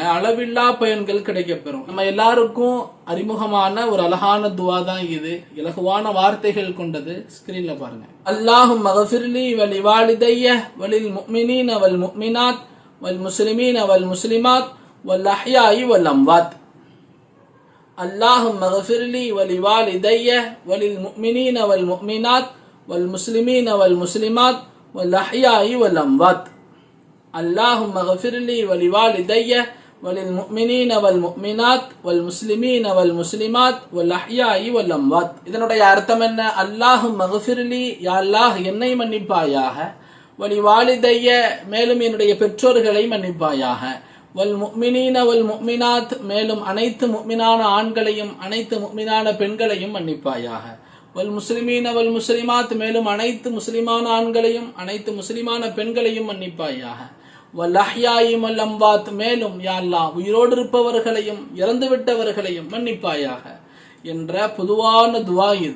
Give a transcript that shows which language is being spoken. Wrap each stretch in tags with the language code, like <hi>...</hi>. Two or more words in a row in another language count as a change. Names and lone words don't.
<ta>அளவில்லா பயன்கள் கிடைக்க பெறும். நம்ம எல்லாருக்கும் அறிமுகமான ஒரு அழகான துவா தான் இது. இலகுவான வார்த்தைகள் கொண்டது. ஸ்கிரீன்ல பாருங்க.</ta> <ar>اللهم اغفر لي ولوالدي وللمؤمنين والمؤمنات والمسلمين والمسلمات والأحياء والأموات. اللهم اغفر لي ولوالدي وللمؤمنين والمؤمنات والمسلمين والمسلمات والأحياء والأموات. اللهم اغفر لي ولوالدي وللمؤمنين والمؤمنات والمسلمين والمسلمات والأحياء والأموات.</ar> <ta>இதனுடைய அர்த்தம் என்ன?</ta> <ar>اللهم اغفر لي, يا الله</ar> <ta>என்னை மன்னிப்பாயாக, வலிவாலிதைய மேலும் என்னுடைய பெற்றோர்களை மன்னிப்பாயாக,</ta> <ar>والمؤمنين والمؤمنات</ar> <ta>மேலும் அனைத்து முஃமினான ஆண்களையும் அனைத்து முஃமினான பெண்களையும் மன்னிப்பாயாக,</ta> <ar>والمسلمين والمسلمات</ar> <ta>மேலும் அனைத்து முஸ்லிமான ஆண்களையும் அனைத்து முஸ்லிமான பெண்களையும் மன்னிப்பாயாக,</ta> <ar>والأحياء والأموات</ar> <ta>மேலும்</ta> <ar>يا الله</ar> <ta>உயிரோடு இருப்பவர்களையும் இறந்துவிட்டவர்களையும் மன்னிப்பாயாக என்ற பொதுவான துவா இது.</ta>